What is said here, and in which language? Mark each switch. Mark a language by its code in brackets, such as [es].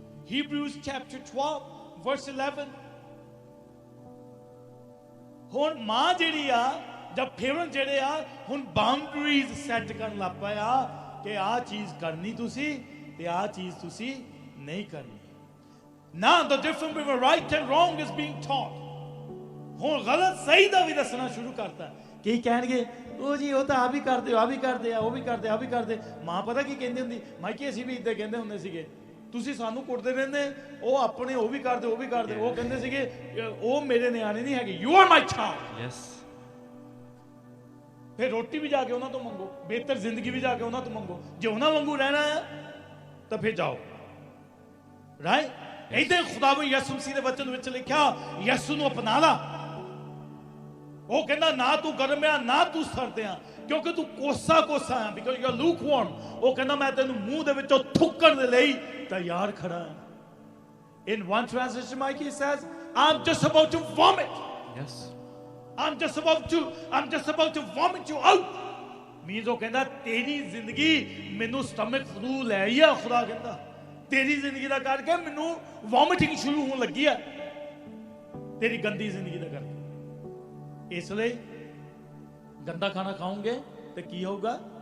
[en] Hebrews chapter 12 verse 11। [pa] ਹੁਣ ਮਾਂ ਜਿਹੜੀ ਆ ਜਾਂ parents ਜਿਹੜੇ ਆ ਹੁਣ ਬਾਉਂਡਰੀਜ਼ ਸੈੱਟ ਕਰਨ ਲੱਗ ਪਏ ਆ ਕਿ ਆਹ ਚੀਜ਼ ਕਰਨੀ ਤੁਸੀਂ ਤੇ ਆਹ ਚੀਜ਼ ਤੁਸੀਂ ਨਹੀਂ ਕਰਨੀ। Now the difference between right and wrong is being taught. ਹੁਣ ਗਲਤ ਸਹੀ ਦਾ ਵੀ ਦੱਸਣਾ ਸ਼ੁਰੂ ਕਰਤਾ। ਕੀ ਕਹਿਣਗੇ? ਉਹ ਜੀ ਉਹ ਤਾਂ ਆ ਵੀ ਕਰਦੇ, ਆ ਵੀ ਕਰਦੇ ਆ, ਉਹ ਵੀ ਕਰਦੇ, ਆ ਵੀ ਕਰਦੇ। ਮਾਂ ਪਤਾ ਕੀ ਕਹਿੰਦੀ ਹੁੰਦੀ? ਮਾਈਕੇ ਅਸੀਂ ਵੀ ਇੱਦਾਂ ਕਹਿੰਦੇ ਹੁੰਦੇ ਸੀਗੇ, ਤੁਸੀਂ ਸਾਨੂੰ ਕੁੱਟਦੇ ਰਹਿੰਦੇ, ਉਹ ਆਪਣੇ ਉਹ ਵੀ ਕਰਦੇ, ਉਹ ਵੀ ਕਰਦੇ। ਉਹ ਕਹਿੰਦੇ ਸੀਗੇ ਉਹ ਮੇਰੇ ਨਿਆਣੇ ਨਹੀਂ ਹੈਗੇ, you are my child. [en] Yes. [pa] ਫਿਰ ਰੋਟੀ ਵੀ ਜਾ ਕੇ ਉਹਨਾਂ ਤੋਂ ਮੰਗੋ, ਬਿਹਤਰ ਜ਼ਿੰਦਗੀ ਵੀ ਜਾ ਕੇ ਉਹਨਾਂ ਤੋਂ ਮੰਗੋ। ਜੇ ਉਹਨਾਂ ਵਾਂਗੂ ਰਹਿਣਾ ਆ ਤਾਂ ਫਿਰ ਜਾਓ, ਰਾਈਟ? ਇੱਦਾਂ ਖੁਦਾਵੰਦ ਯਿਸੂ ਮਸੀਹ ਦੇ ਵਚਨ ਵਿੱਚ ਲਿਖਿਆ, ਯਿਸੂ ਨੂੰ ਅਪਣਾ ਲਾ। ਉਹ ਕਹਿੰਦਾ ਨਾ ਤੂੰ ਗਰਮ ਆ ਨਾ ਤੂੰ ਸਰਦ ਆ, ਕਿਉਂਕਿ ਤੂੰ ਕੋਸਾ ਆ, ਬਿਕਾਜ਼ ਯੂ ਆਰ ਲੂਕਵਾਰਮ। ਉਹ ਕਹਿੰਦਾ ਮੈਂ ਤੈਨੂੰ ਮੂੰਹ ਦੇ ਵਿੱਚੋਂ ਥੁੱਕਣ ਦੇ ਲਈ ਤਿਆਰ ਖੜਾ ਹਾਂ। [en] In one translation, Mikey says, I'm just about to vomit. Yes. I'm just about to vomit you out. [pa] Means ਉਹ ਕਹਿੰਦਾ ਤੇਰੀ ਜ਼ਿੰਦਗੀ ਮੈਨੂੰ ਸਟਮਕ ਫਲੂ ਲੈ ਆਈ ਆ। ਖੁਦਾ ਕਹਿੰਦਾ ਤੇਰੀ ਜ਼ਿੰਦਗੀ ਦਾ ਕਰਕੇ ਮੈਨੂੰ ਵੋਮਿਟਿੰਗ ਸ਼ੁਰੂ ਹੋਣ ਲੱਗੀ ਆ, ਤੇਰੀ ਗੰਦੀ ਜ਼ਿੰਦਗੀ ਦਾ ਕਰਕੇ। ਇਸ ਲਈ ਗੰਦਾ ਖਾਣਾ ਖਾਓਗੇ ਤੇ ਕੀ ਹੋਊਗਾ?